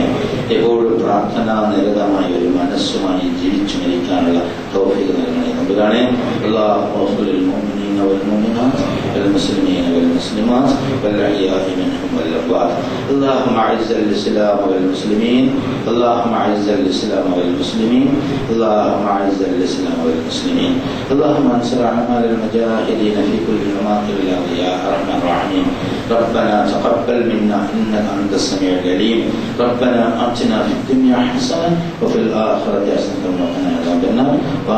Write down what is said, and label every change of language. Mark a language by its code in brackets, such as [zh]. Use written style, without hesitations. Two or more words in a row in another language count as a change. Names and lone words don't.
[ml] എപ്പോഴും പ്രാർത്ഥനാ നിരതമായ ഒരു മനസ്സുമായി ജീവിച്ചു മരിക്കാനുള്ള തൗഫീഖ് നൽകണേ തമ്പുരാനെ. [ar] الله للمؤمنين والمؤمنات والمسلمين والمسلمات والأحياء منهم والأموات. اللهم أعز الإسلام والمسلمين. اللهم أعز الإسلام والمسلمين. اللهم اعز الاسلام والمسلمين. اللهم انصر اعمال المجاهدين في كل مواطن الارض يا ارحم الراحمين. ربنا تقبل منا انك انت السميع العليم. ربنا اتنا في الدنيا حسنه وفي الاخره حسنه وقنا عذاب النار.